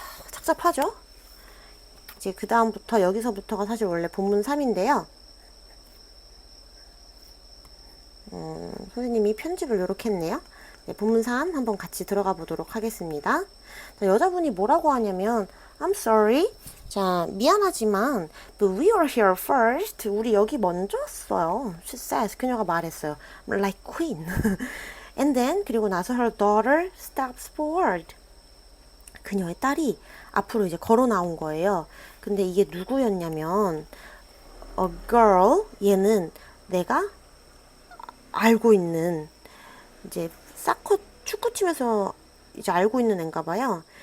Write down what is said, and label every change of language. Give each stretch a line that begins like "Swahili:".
Korean: 착잡하죠? 이제 그 다음부터 여기서부터가 사실 원래 본문 3인데요. 선생님이 편집을 이렇게 했네요. 네, 본문 3 한번 같이 들어가 보도록 하겠습니다. 자, 여자분이 뭐라고 하냐면
English: I'm sorry.
Korean: 자, 미안하지만
English: but we are here first.
Korean: 우리 여기 먼저 왔어요.
English: She says.
Korean: 그녀가 말했어요.
English: Like queen. And then
Korean: 그리고 나서
English: her daughter steps forward.
Korean: 그녀의 딸이 앞으로 이제 걸어 나온 거예요. 근데 이게 누구였냐면
English: a girl.
Korean: 얘는 내가 알고 있는 이제 사커 축구팀에서 이제 알고 있는 애인가 봐요.